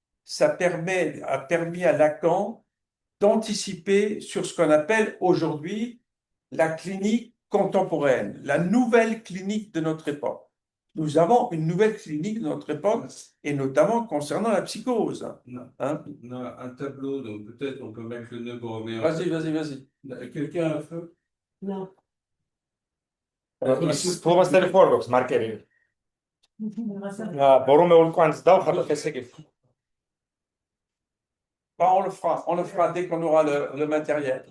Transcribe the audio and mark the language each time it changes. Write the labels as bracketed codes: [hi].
[fr] Ça a permis à Lacan d'anticiper sur ce qu'on appelle aujourd'hui la clinique contemporaine, la nouvelle clinique de notre époque. Nous avons une nouvelle clinique de notre époque, et notamment concernant la psychose. Non. Hein? On a un tableau, donc peut-être on peut mettre le nœud borroméen. Vas-y. Quelqu'un a un feu? Non. [ka] ფლომასტერი ხო არ გვაქვს მარკერი? ბორომეული კვანძს დავხატოთ ესე იგი. [fr] On le fera dès qu'on aura le matériel.